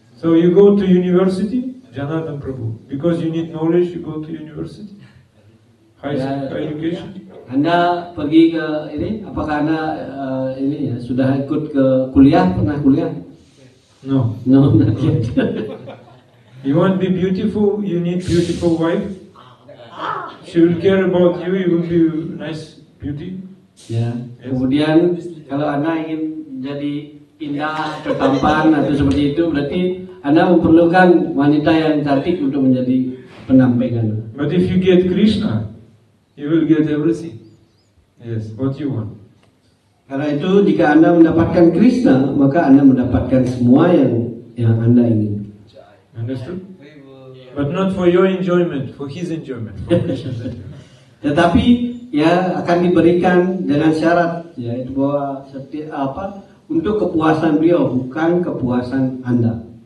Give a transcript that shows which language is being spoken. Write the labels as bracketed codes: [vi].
[en] So you go to university, Janardhan Prabhu. Because you need knowledge, you go to university. High education. [id] Anda pergi ke ini, apakah Anda ini ya sudah ikut ke kuliah? Pernah kuliah? [en] No. No, not yet. You want to be beautiful, you need beautiful wife. She will care about you, you will be nice beauty. [id] Ya. Kemudian kalau Anda ingin jadi indah atau tampan atau seperti itu, berarti Anda memerlukan wanita yang cantik untuk menjadi pendampingan. [en] But if you get Krishna, you will get everything. Yes, what you want. [id] Karena itu jika Anda mendapatkan Krishna, maka Anda mendapatkan semua yang Anda ingin. [en] Understood? But not for your enjoyment, for his enjoyment. For Krishna's enjoyment. [id] Tetapi ya akan diberikan dengan syarat, yaitu bahwa untuk kepuasan beliau, bukan kepuasan Anda.